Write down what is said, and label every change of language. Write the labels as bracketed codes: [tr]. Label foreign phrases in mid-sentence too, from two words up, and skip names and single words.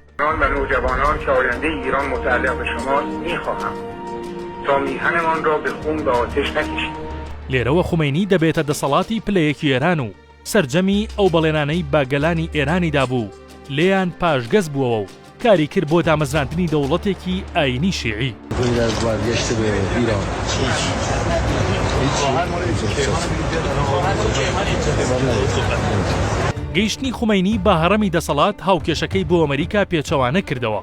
[fa] و نوجوانان که آینده ایران متعلق به شماست میخواهم تا میهنمان را به خون به آتش نکشید. [ckb] لێرەوە خومەینی دەبێتە دەسەڵاتی پلەیەکی ئێران و سەرجەمی ئەو بەڵێنانەی باگەلانی ئێرانیدا بوو لێیان پاشگەز بووەوە و کاری کرد بۆ دامەزراندنی دەوڵەتێکی ئاینی شیعی. گەیشتنی خومەینی بە هەڕەمی دەسەڵات هاوکێشەکەی بۆ ئەمریکا پێچەوانە کردەوە.